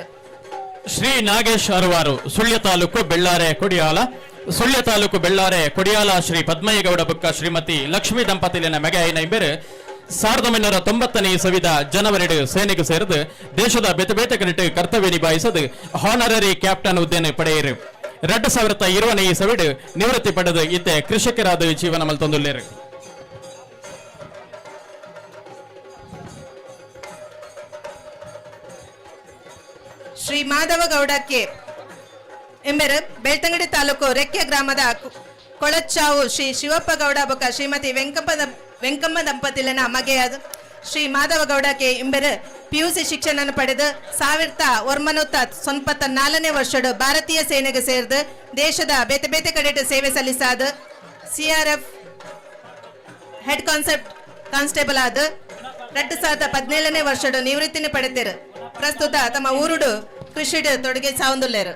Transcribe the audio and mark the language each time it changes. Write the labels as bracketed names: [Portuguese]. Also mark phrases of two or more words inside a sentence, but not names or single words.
[Tulu] ಶ್ರೀ ನಾಗೇಶ್ ಅರವಾರು ಸುಳ್ಯ ತಾಲೂಕು ಬೆಳ್ಳಾರೆ ಕೊಡಿಯಾಲ ಸುಳ್ಯ ತಾಲೂಕು ಬೆಳ್ಳಾರೆ ಕೊಡಿಯಾಲ ಶ್ರೀ ಪದ್ಮಯ್ಯ ಗೌಡ ಬುಕ್ಕ ಶ್ರೀಮತಿ ಲಕ್ಷ್ಮೀ ದಂಪತಿಲಿನ ಮಗೆ ಆಯ್ನ ಎಂಬರು 1990ನೇ ಇಸವಿದ ಜನವರಿ ಸೇನೆಗೆ ಸೇರಿದು ದೇಶದ ಬೇತೆ ಬೇತೆ ಕಡೆಟ್ ಕರ್ತವ್ಯ ನಿಭಾಯಿಸದು [English] honorary captain [Tulu] ಹುದ್ದೆಯನ್ನು ಪಡೆಯಿರು. 2020ನೇ ಇಸವಿಡು ನಿವೃತ್ತಿ ಪಡೆದು ಇತ್ತೆ ಕೃಷಿಕರಾದ ಜೀವನ ಮಲ್ತೊಂದುಲ್ಲೇರು. ಶ್ರೀ ಮಾಧವ ಗೌಡ ಕೆ ಎಂಬರು ಬೆಳ್ತಂಗಡಿ ತಾಲೂಕು ರೆಕ್ಕೆ ಗ್ರಾಮದ ಕೊಳಚಾವು ಶ್ರೀ ಶಿವಪ್ಪ ಗೌಡ ಬೊಕ್ಕ ಶ್ರೀಮತಿ ವೆಂಕಮ್ಮ ದಂಪತಿಲಿನ ಮಗೆಯಾದ ಶ್ರೀ ಮಾಧವ ಗೌಡ ಕೆ ಎಂಬರು PUC ಶಿಕ್ಷಣ ಪಡೆದು 1994ನೇ ವರ್ಷದ ಭಾರತೀಯ ಸೇನೆಗೆ ಸೇರಿದ ದೇಶದ ಬೇತೆ ಬೇತೆ ಕಡೆಟ್ ಸೇವೆ ಸಲ್ಲಿಸಾದ CRF [English] head constable [Tulu] ಆದ 2017ನೇ ವರ್ಷದ ನಿವೃತ್ತಿನ ಪಡೆದರು. ಪ್ರಸ್ತುತ ತಮ್ಮ ಊರುಡು ಕೃಷಿ ತೊಡಗಿ ಸಾವಂದುಲ್ಲೇರು.